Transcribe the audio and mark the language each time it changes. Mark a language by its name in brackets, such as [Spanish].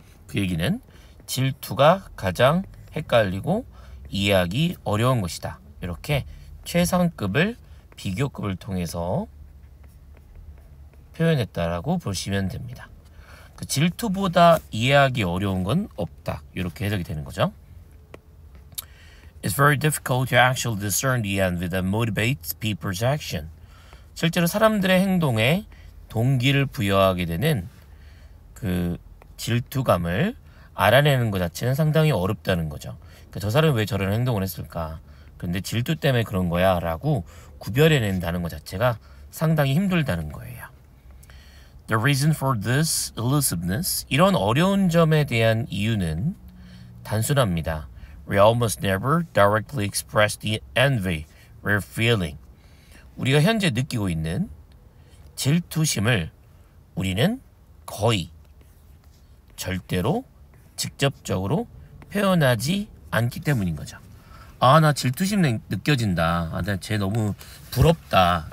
[Korean] 그 얘기는 질투가 가장 헷갈리고 이해하기 어려운 것이다. 이렇게 최상급을 비교급을 통해서 표현했다라고 보시면 됩니다. 그 질투보다 이해하기 어려운 건 없다. 이렇게 해석이 되는 거죠. [English] It's very difficult to actually discern the envy that motivates people's action. [Korean] 실제로 사람들의 행동에 동기를 부여하게 되는 그 질투감을 알아내는 것 자체는 상당히 어렵다는 거죠. 그러니까 저 사람이 왜 저런 행동을 했을까? 그런데 질투 때문에 그런 거야 라고 구별해낸다는 것 자체가 상당히 힘들다는 거예요. [English] The reason for this elusiveness, [Korean] 이런 어려운 점에 대한 이유는 단순합니다. [English] We almost never directly express the envy we're feeling. [Korean] 우리가 현재 느끼고 있는 질투심을 우리는 거의 절대로 직접적으로 표현하지 않기 때문인 거죠. 아, 나 질투심 느껴진다. 아, 쟤 너무 부럽다.